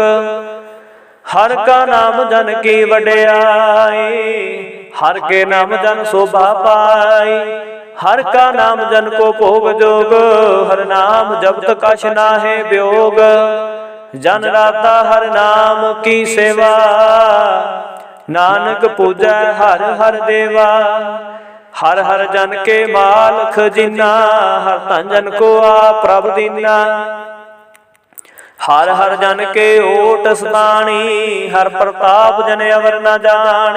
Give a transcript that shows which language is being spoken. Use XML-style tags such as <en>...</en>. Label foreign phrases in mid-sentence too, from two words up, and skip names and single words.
<pa>ਹਰ ਕਾ ਨਾਮ ਜਨ ਕੀ ਵਡਿਆਈ, ਹਰ ਕੇ ਨਾਮ ਜਨ ਸ਼ੋਭਾ ਪਾਈ। ਹਰ ਕਾ ਨਾਮ ਜਨ ਕੋ ਭੋਗ ਜੋਗ, ਹਰ ਨਾਮ ਜਪਤ ਕਛ ਨਾਹੇ ਵਿਯੋਗ। ਜਨ ਰਾਤਾ ਹਰ ਨਾਮ ਕੀ ਸੇਵਾ, ਨਾਨਕ ਪੂਜੈ ਹਰ ਹਰ ਦੇਵਾ। ਹਰ ਹਰ ਜਨ ਕੇ ਮਾਲ ਖਜੀਨਾ, ਹਰ ਧਨ ਜਨ ਕੋ ਆਪ ਪ੍ਰਭ ਦੀਨਾ। ਹਰ ਹਰ ਜਨ ਕੇ ਓਟ ਸਤਾਨੀ, ਹਰ ਪ੍ਰਤਾਪ ਜਨ ਅਵਰ ਨ ਜਾਨੀ।</pa>